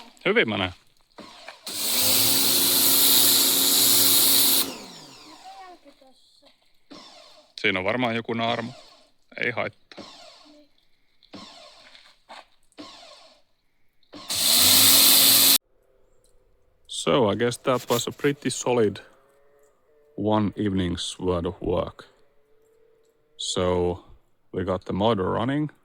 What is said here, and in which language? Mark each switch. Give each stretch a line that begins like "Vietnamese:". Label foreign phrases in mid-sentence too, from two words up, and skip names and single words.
Finnish: Hyvin menee. Siinä on varmaan joku naarmu. Ei haittaa.
English: So I guess that was a pretty solid one evening's worth of work. So we got the motor running.